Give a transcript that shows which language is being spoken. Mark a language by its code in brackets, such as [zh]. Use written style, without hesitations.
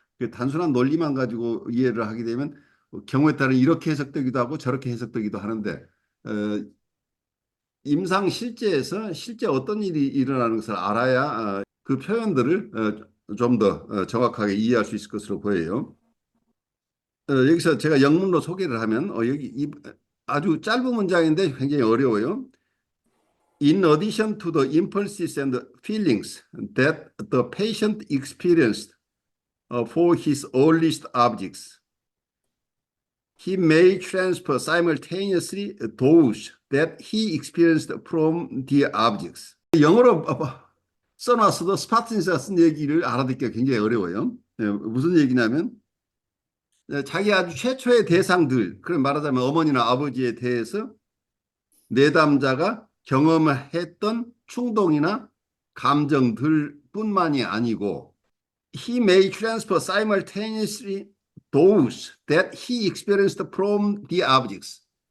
[ko] 단순한 논리만 가지고 이해를 하게 되면 경우에 따라 이렇게 해석되기도 하고 저렇게 해석되기도 하는데 어, 임상 실제에서 실제 어떤 일이 일어나는 것을 알아야 그 표현들을 좀 더 정확하게 이해할 수 있을 것으로 보여요. 여기서 제가 영문로 소개를 하면 아주 짧은 문장인데 굉장히 어려워요. [en] In addition to the impulses and feelings that the patient experienced for his earliest objects, he may transfer simultaneously those that he experienced from the objects. [ko] 영어로 써놨어도 스파트니스가 쓴 얘기를 알아듣기가 굉장히 어려워요. 무슨 얘기냐면 자기 아주 최초의 대상들, 그런 말하자면 어머니나 아버지에 대해서 내담자가 경험을 했던 충동이나 감정들 뿐만이 아니고 [en] he may transfer simultaneously those that he experienced from the objects.